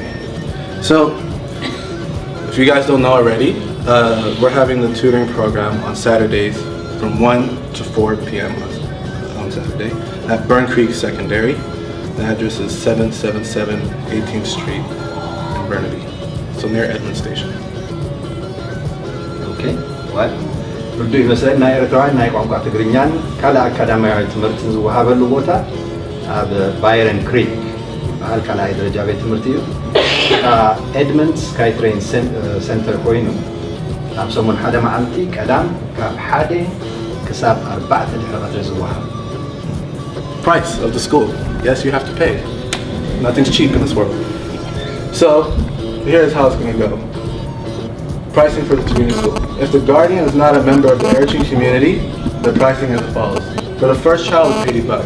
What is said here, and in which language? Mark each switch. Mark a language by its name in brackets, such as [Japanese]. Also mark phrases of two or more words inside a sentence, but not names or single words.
[English] So, if you guys don't know already, we're having the tutoring program on Saturdays from 1 to 4 p.m. on Saturday at Burn Creek Secondary. The address is 777 18th Street in Burnaby, so near Edmund Station. Okay. What? [Tigrinya] ርዱ ይመስለኝ ናይ ኤርትራውያን ናይ ቋንቋ ትግርኛን ካልእ አካዳሚያዊ ትምህርትን ዝወሃበሉ ቦታ ኣብ ባይረን ክሪክ በዓል ካልኣይ ደረጃ ቤት ትምህርቲ እዩ ኤድመንድ ስካይ ትሬን ሴንተር ኮይኑ ኣብ ሰሙን ሓደ መዓልቲ ቀዳም ካብ 1 ክሳብ 4 ድሕሪ ቀትሪ ዝወሃብ [English] Price of the school. Yes, you have to pay. Nothing's cheap in this world. So, here's how it's going to go. Pricing for the tigrinya school. If the guardian is not a member of the Eritrean community, the pricing is as follows. For the first child, it's $80.